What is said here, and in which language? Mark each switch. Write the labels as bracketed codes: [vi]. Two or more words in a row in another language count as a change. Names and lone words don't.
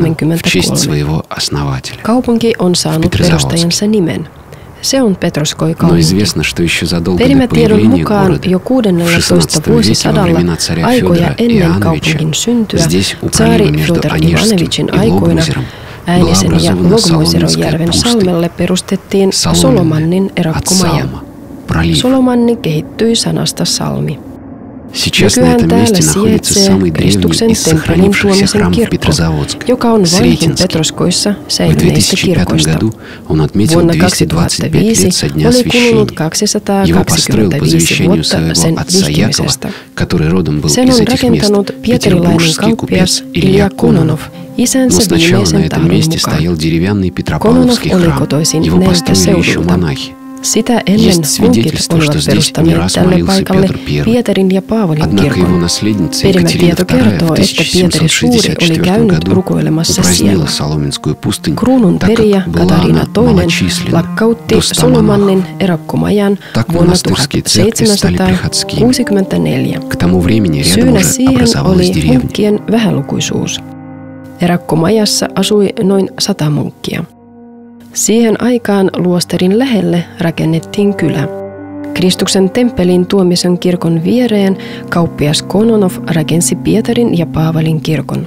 [fi] Kaupunki on saanut perustajansa nimen. Se on Petroskoi [ru] Но [fi] kaupunki. [ru] известно, что еще задолго до [fi] Perimätiedon [ru] появления [fi] mukaan [ru] города [fi] jo [ru] в [fi] 16. [ru] XVI веке во [fi] vuosisadalla [ru] времена царя [fi] aikoja [ru] Федора [fi] ennen [ru] Иоанновича [fi] kaupungin syntyä [ru] здесь у [fi] tsaari [ru] пролива между [fi] Fjodor [ru] Онежским [fi] Ivanovicin [ru] и [fi] aikoina [ru] Логомозером была [fi] Äänisen ja [ru] образована [fi] Logmoserojärven [ru] Соломенская [fi] salmelle perustettiin Solomannin [ru] от [fi] erakkomaja. [ru] Салма, пролив. [fi] Solomanni kehittyi sanasta salmi. [ru] Сейчас на [fi] Nykyään [ru] этом [fi] täällä [ru] месте находится [fi] sijaitsee [ru] самый древний [fi] Kristuksen [ru] из [fi] temppelin [ru] сохранившихся [fi] tuomisen [ru] храмов [fi] kirkko, [ru] Петрозаводска, [fi] joka on vanhin [ru] Сретенский. [fi] Petroskoissa [ru] В [fi] säilyneistä [ru] 2005 [fi] kirkoista. [ru] году он отметил [fi] Vuonna [ru] 225 [fi] 2005 [ru] лет со дня [fi] oli kulunut [ru] освящения. Его построил по [fi] 225 [ru] завещанию [fi] vuotta [ru] своего [fi] sen [ru] отца Якова, [fi] vihkimisestä. [ru] который родом был [fi] Sen [ru] из [fi] on [ru] этих мест, [fi] rakentanut pietarilainen [ru] петербургский [fi] kauppias [ru] купец [fi] Ilja [ru] Илья [fi] Kononov [ru] Кононов. Но [fi] isänsä [ru] сначала на [fi] viimeisen [ru] этом [fi] tahdon [ru] месте [fi] mukaan. [ru] стоял деревянный [fi] Kononov [ru] Петропавловский [fi] oli [ru] храм. [fi] kotoisin [ru] Его [fi] näiltä [ru] построили еще [fi] seudulta. [ru] монахи. [fi] Sitä ennen [ru] Есть [fi] munkit [ru] свидетельство, [fi] olivat [ru] что здесь не [fi] perustaneet [ru] раз [fi] tälle [ru] молился [fi] paikalle [ru] Петр I. [fi] Pietarin ja Paavalin [ru] Однако его [fi] kirkon. [ru] наследница [fi] Perimätieto [ru] Екатерина II [fi] kertoo, [ru] в [fi] että Pietari Suuri oli [ru] 1764 [fi] käynyt [ru] году [fi] rukoilemassa siellä. [ru] упразднила Соломенскую пустынь, [fi] Kruunun [ru] так [fi] perijä [ru] как была [fi] Katarina [ru] она [fi] II [ru] малочисленна, [fi] lakkautti [ru] до 100 [fi] Solomannin [ru] монахов. [fi] erakkomajan [ru] Так [fi] vuonna [ru] монастырские церкви стали приходскими. [fi] 1764. [ru] К тому времени рядом [fi] Syynä [ru] уже [fi] siihen [ru] образовалась [fi] oli [ru] деревня. [fi] munkkien vähälukuisuus. Erakkomajassa asui noin 100 munkkia. Siihen aikaan luostarin lähelle rakennettiin kylä. Kristuksen temppelin tuomisen kirkon viereen kauppias Kononov rakensi Pietarin ja Paavalin kirkon.